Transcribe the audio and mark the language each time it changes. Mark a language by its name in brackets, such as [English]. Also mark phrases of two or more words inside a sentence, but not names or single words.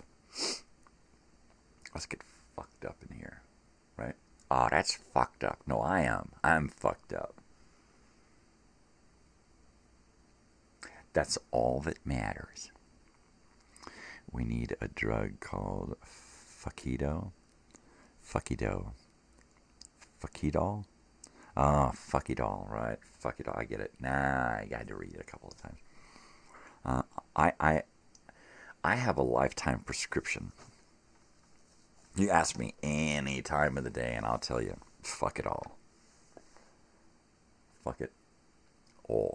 [English] Let's get fucked up in here, right? Oh, that's fucked up. No, I am. I'm fucked up. That's all that matters. We need a drug called Fuckido. Fuckidol. Fuckidol? Oh, Fuckidol, right. Fuckidol, I get it. Nah, I got to read it a couple of times. I have a lifetime prescription. You ask me any time of the day, and I'll tell you, fuck it all. Fuck it all.